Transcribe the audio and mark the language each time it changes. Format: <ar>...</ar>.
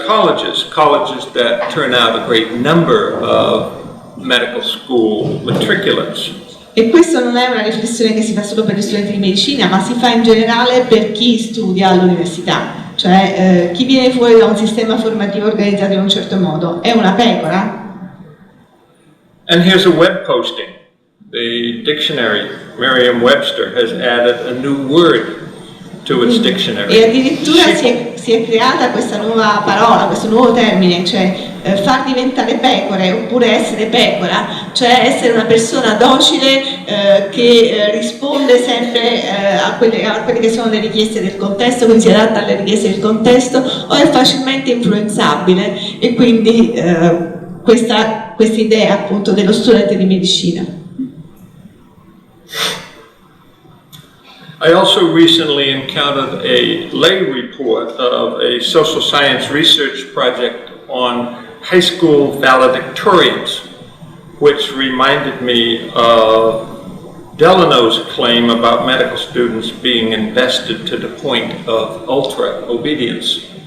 <en>colleges that turn out a great number of medical school matriculants.</en> <it>E questa non è una riflessione che si fa solo per gli studenti di medicina, ma si fa in generale per chi studia all'università, cioè chi viene fuori da un sistema formativo organizzato in un certo modo. È una pecora?</it> <en>And here's a web posting. The dictionary, Merriam-Webster, has added a new word to its dictionary.</en> <it>E addirittura si è creata questa nuova parola, questo nuovo termine, cioè far diventare pecore oppure essere pecora, cioè essere una persona docile che risponde sempre a quelle che sono le richieste del contesto, quindi si adatta alle richieste del contesto, o è facilmente influenzabile, e quindi questa idea appunto dello studente di medicina.</it> <en>I also recently encountered a lay report of a social science research project on high school valedictorians, which reminded me of Delano's claim about medical students being invested to the point of ultra obedience.</en>